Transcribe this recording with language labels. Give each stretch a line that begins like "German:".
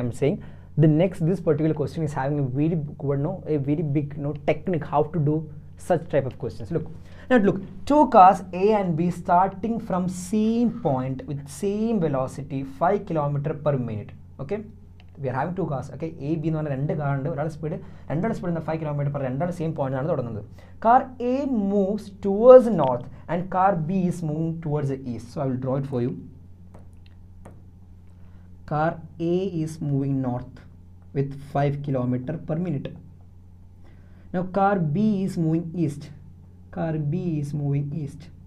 English: I'm saying this particular question is having a very good, a very big technique how to do such type of questions. Look, 2 cars A and B starting from same point with same velocity 5 km/minute. Okay, we are having 2 cars.
Malayalam: Okay, A B എന്ന് പറഞ്ഞ 2 car ഉണ്ട്. ഒരാളുടെ speed 5 km/h, രണ്ടാളുടെ same point ആണ് തുടങ്ങുന്നത്.
English: Car A moves towards north and car B is moving towards the east. So I will draw it for you. Car A is moving north with 5 km/minute. Now car B is moving east. Car B is moving east.